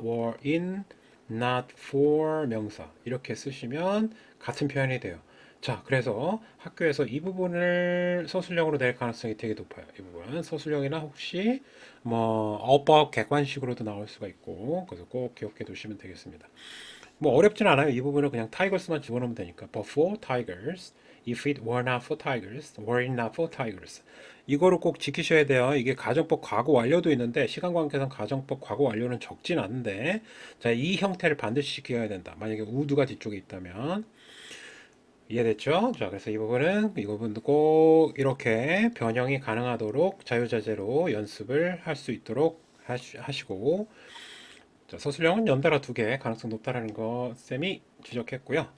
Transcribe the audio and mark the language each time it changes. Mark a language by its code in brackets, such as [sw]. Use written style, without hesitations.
[en] were in not for [ko] 명사 이렇게 쓰시면 같은 표현이 돼요. 자, 그래서 학교에서 이 부분을 서술형으로 낼 가능성이 되게 높아요. 이 부분은 서술형이나 혹시 뭐 어법 객관식으로도 나올 수가 있고 그래서 꼭 기억해 두시면 되겠습니다. 뭐 어렵진 않아요. 이 부분은 그냥 tigers만 집어넣으면 되니까. [en] But for tigers, if it were not for tigers, were it not for tigers. [ko] 이거를 꼭 지키셔야 돼요. 이게 가정법 과거 완료도 있는데 시간 관계상 가정법 과거 완료는 적진 않은데 자, 이 형태를 반드시 지켜야 된다. 만약에 would가 뒤쪽에 있다면 이해됐죠? 자, 그래서 이 부분도 꼭 이렇게 변형이 가능하도록 자유자재로 연습을 할 수 있도록 하시고 자, 서술형은 연달아 두 개 가능성 높다라는 거 쌤이 지적했고요.